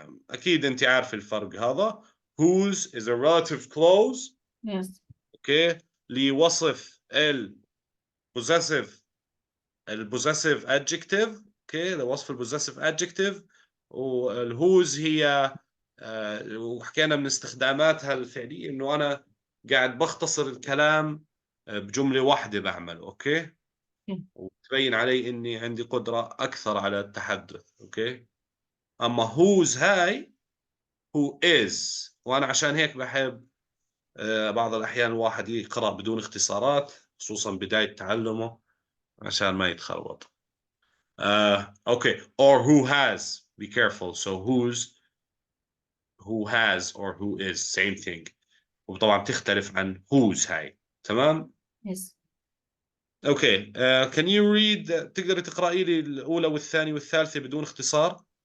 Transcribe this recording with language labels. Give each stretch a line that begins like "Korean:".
Arabic: أكيد أنت عارف الفرق هذا.
English: Whose is a relative clause. Yes. Okay?
Arabic: لوصف possessive adjective. Okay? لوصف possessive adjective. والwhose هي وحكينا من استخداماتها الفعلية إنه أنا قاعد بختصر الكلام بجملة واحدة بعمله. أوكي؟ وتبين علي إني عندي قدرة أكثر على التحدث. أوكي؟ أما whose هاي
English: who is،
Arabic: وأنا عشان هيك بحب بعض الأحيان الواحد يقرأ بدون اختصارات خصوصا بداية تعلمه عشان ما يتخربط.
English: Okay, or who has. Be careful. So who has or who is same thing.
Arabic: وطبعا تختلف عن whose هاي. تمام؟
English: Yes. Okay. Can you read
Arabic: تقدر تقرأي لي الأولى والثانية والثالثة بدون اختصار؟